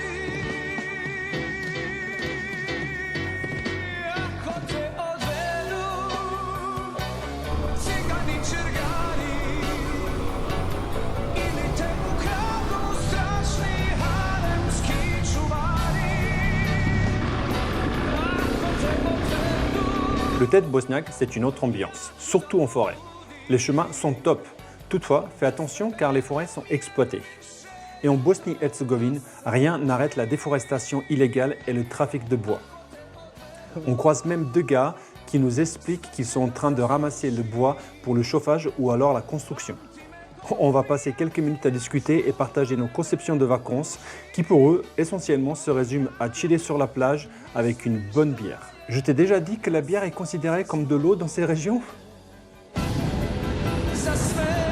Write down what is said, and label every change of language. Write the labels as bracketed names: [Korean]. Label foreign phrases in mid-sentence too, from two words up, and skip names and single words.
[Croatian] Ako te odvedu cigani čergani, ili te ukradu strašni haremski čuvari. Ako te odvedu. [French] Le tête bosniaque, c'est une autre ambiance, surtout en forêt. Les chemins sont top. Toutefois, fais attention car les forêts sont exploitées. Et en Bosnie-Herzégovine, rien n'arrête la déforestation illégale et le trafic de bois. On croise même deux gars qui nous expliquent qu'ils sont en train de ramasser le bois pour le chauffage ou alors la construction. On va passer quelques minutes à discuter et partager nos conceptions de vacances qui pour eux, essentiellement, se résument à chiller sur la plage avec une bonne bière. Je t'ai déjà dit que la bière est considérée comme de l'eau dans ces régions ? [Croatian] Za sve.